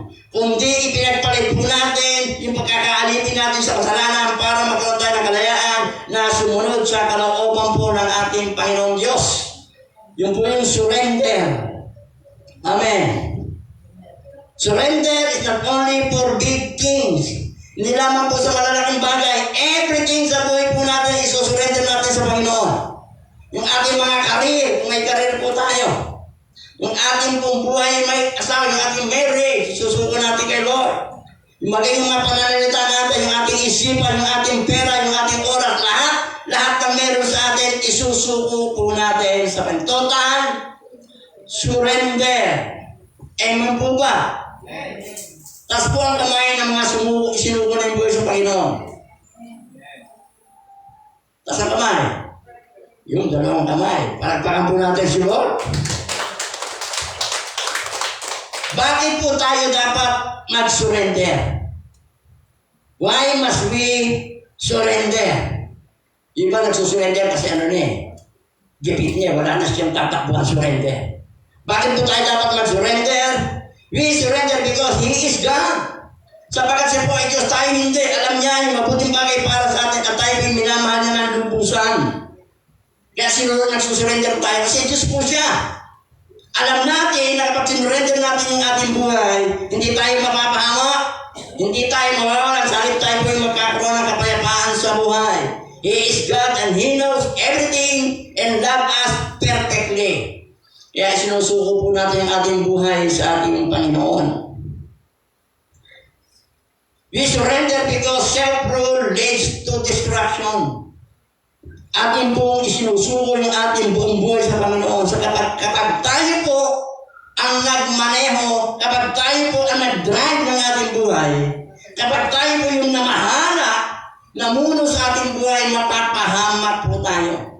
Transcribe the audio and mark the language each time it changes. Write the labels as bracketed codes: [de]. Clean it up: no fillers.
[tl] Kundi ipinagpalit po natin yung pagkakaalipin natin sa kasalanan para magkaroon tayo ng kalayaan na sumunod sa kalooban po ng ating Panginoong Diyos. Yung po yung surrender. Amen. [en] Surrender is not only for big things. [tl] Hindi lamang po sa malalaking bagay. Everything sa buhay po natin isusurrender natin sa Panginoon. Yung ating mga karir, kung may karir po tayo. Yung ating pong buhay, may asawa, yung ating marriage, susuko natin kay Lord. Yung maging mga pananalita natin, yung ating isipan, yung ating pera, yung ating oras, lahat ng meron sa atin, isusuko po natin sa Panginoon. [en] Total surrender. [tl] Amen po ba? Tas po ang kamay ng mga sinuko na yung buhay sa Panginoon. Tas ang kamay. Yung dalawang kamay. Palagpakan po natin si Lord. Bakit po tayo dapat mag-surrender? [en] Why must we surrender? [tl] Iba nagsusurrender kasi ano niya, gipit niya, wala na siyang tatakbuhan surrender. Bakit po tayo dapat mag-surrender? [en] We surrender because He is God. [tl] Sapagkat siya po ay Diyos, tayo hindi. Alam niya yung mabuting bagay para sa atin at tayo yung minamahal niya ng lubusan. Kaya sino nagsusurrender tayo? Kasi Diyos po siya. Alam natin na kapag sinurrender natin yung ating buhay, hindi tayo mapapahamak, hindi tayo mawawalan, sa halip tayo po yung magkakaroon ng kapayapaan sa buhay. [en] He is God and He knows everything and loves us perfectly. [tl] Kaya sinusuko po natin ang ating buhay sa ating Panginoon. [en] We surrender because self-rule leads to destruction. [tl] Atin pong isinusuko yung ating buong buhay sa Panginoon. So kapag tayo po ang nagmaneho, kapag tayo po ang nag-drive ng ating buhay, kapag tayo po yung namahala, namuno sa ating buhay, mapapahamak po tayo.